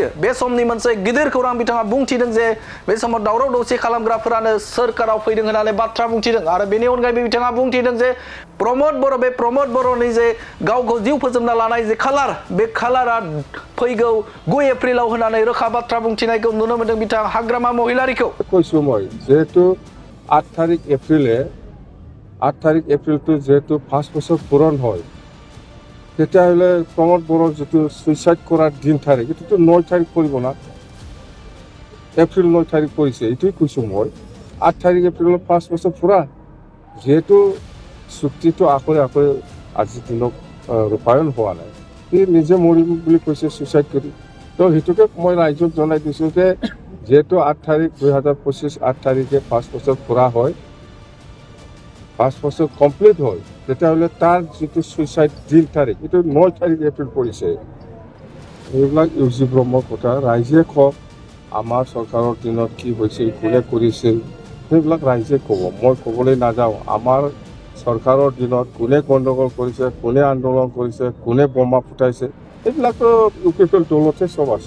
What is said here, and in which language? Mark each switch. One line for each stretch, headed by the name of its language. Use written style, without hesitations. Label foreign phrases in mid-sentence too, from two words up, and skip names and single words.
Bodo: बे समनि मोनसे गिदिर खौरां बिथाङा बुंथिदों जे बे समाव दावराव दावसि खालामग्राफोरानो सोरखाराव फैदों होननानै बाथ्रा बुंथिदों। आरो बेनि अनगायैबो बिथाङा बुंथिदों जे प्रमद बर'नि जे गावखौ जिउ फोजोबना लानाय जे खालार बे खालारा फैगौ 9 एप्रिलाव होननानै रोखा बाथ्रा बुंथिनायखौ नुनो मोनदों बिथां हाग्रामा महिलारिखौ।
Assamese: কৈছো মই যেহেতু 8 তারিখ এপ্রিলটো যেহেতু 5 বছর পূরণ হয় তেতিয়াহ'লে প্রমোদ বড়োর যেটো সুইসাইড করার দিন তারিখ এটো 9 তারিখ পড়ব না, এপ্রিল 9 তারিখ পড়ছে। এটাই কৈছো মই 8 তারিখ এপ্রিল 5 বছর পুরা যেহেতু চুক্তিটো আকরে আজিৰ দিনত ৰূপায়ণ হোৱা নাই, সি নিজে মৰিম বুলি কৈছে সুইচাইড কৰি। তো সেইটোকে মই ৰাইজক জনাই দিছোঁ যে যেহেতু 8 তারিখ 2025 8 তারিখে 5 বছর পুরা হয়, 5 বছর কমপ্লিট হয়, তেতিয়াহ'লে তাৰ যেটো সুইচাইড দিন তারিখ এটা 9 তারিখ এপ্রিল পড়ছে। এইবিলাক ইউজি ব্ৰহ্মৰ কথা, ৰাইজে কওক আমাৰ চৰকাৰৰ দিনত কি হৈছিল, কোনে কৰিছিল, সেইবিলাক ৰাইজে ক'ব, মই ক'বলৈ নাযাওঁ। আমাৰ চৰকাৰৰ দিনত কোনে গণ্ডগোল কৰিছে, কোনে আন্দোলন কৰিছে, কোনে বোমা ফুটাইছে, এইবিলাকতো ইউ পি পি এল দলতে চব আছে।